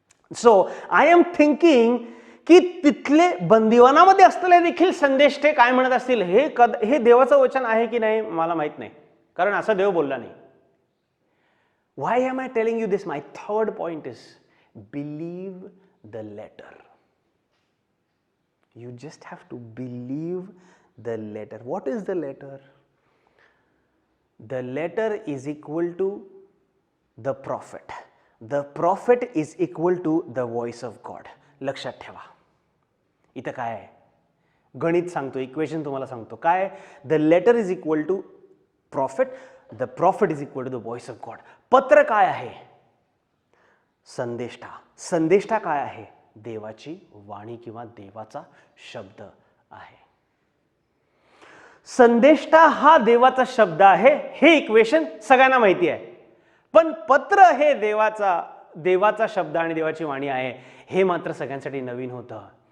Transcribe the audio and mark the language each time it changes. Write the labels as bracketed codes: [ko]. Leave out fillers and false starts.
[en] so I am thinking [mr] की तिथले बंदिवानामध्ये असलेले देखील संदेष्टे काय म्हणत असतील, हे देवाचं वचन आहे की नाही मला माहित नाही, कारण असा देव बोलला नाही. [en] Why am I telling you this? My third point is believe the letter. You just have to believe the letter. What is the letter? The letter is equal to the prophet. The prophet is equal to the voice of God. [mr] लक्षात ठेवा. इथं काय आहे? गणित सांगतो, equation तुम्हाला सांगतो. काय? [en] The letter is equal to prophet. The prophet is equal to the voice of God. [mr] पत्र काय आहे? संदेष्टा. संदेष्टा काय आहे? देवाची वाणी किंवा देवाचा शब्द आहे. संदेष्टा हा देवाचा शब्द आहे, हे इक्वेशन सगळ्यांना माहिती आहे. पण पत्र हे देवाचा शब्द आणि देवाची वाणी आहे, हे मात्र सगळ्यांसाठी नवीन होतं.